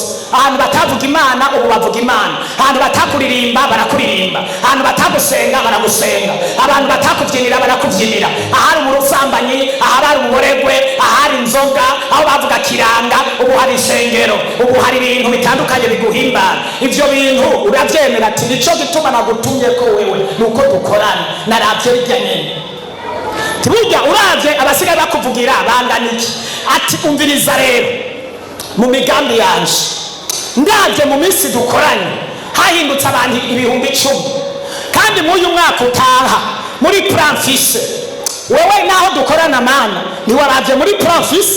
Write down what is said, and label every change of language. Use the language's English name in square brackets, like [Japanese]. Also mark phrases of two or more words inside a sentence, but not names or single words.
[Rundi] Ahantu batavuga Imana ubu bavuga Imana, ahantu batakuririmba barakuririmba, ahantu batagusenga baragusenga, abantu batakubyinira barakubyinira, ahari umusambanyi, ahari umuboregwe, ahari inzoga, aho bavuga kiranga ubu hari isengero, ubu hari ibintu bitandukanye biguhimbara. Ibyo bintu urabyemera ati nicyo gituma nagutumye ko wewe nuko dukorana. Narabye bijya nyine burya uravye abasigaye bakuvugira bangana iki. Ati umviriza rero, mu migambi yanje ndavye mu minsi dukoranye hahindutse abantu 10,000, kandi mu uyu mwaka utaha muri plan fise wewe naho dukorana Mana ntiwaravye muri plan fise.